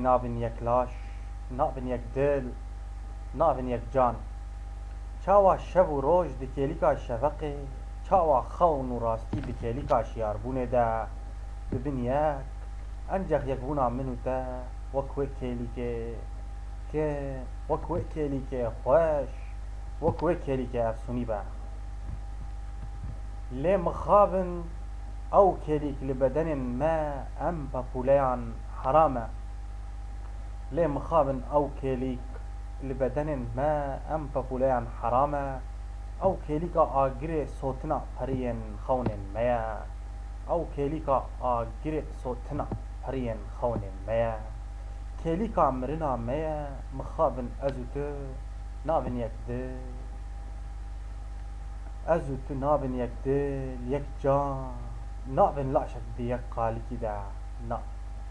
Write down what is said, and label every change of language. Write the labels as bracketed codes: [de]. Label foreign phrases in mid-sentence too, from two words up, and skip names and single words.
[ku] نابن یەک لاش نابن یەک دل نابن یەک جان چاوا شەو و ڕۆژ دکێلیکا شەڤەقێ چاوا خەون و ڕاستی دکێلیکا شیاربوونێدا ببن یەک ئەنجەق یەکبوونا من و تە وەک وێ کێلیکێ کێ وەک وێ کێلیکێ خۆش وەک وێ کێلیکێ ئەفسوونی بە لێ مخابن ئەو کێلیک لە بەدەنێن مە ئەم پەپولەیان حرامە لێ مخابن ئەو کێلیک li bedenên me em pepûleyan heram e ew kêlîka agirê sotina periyên xewnên me ye ew kêlîka agirê sotina periyên xewnên me ye kêlîka mirina me ye mixabin ez û tu nabin yek dil ez û tu nabin yek dil yek can nabin laşek bi yek qalîkî de na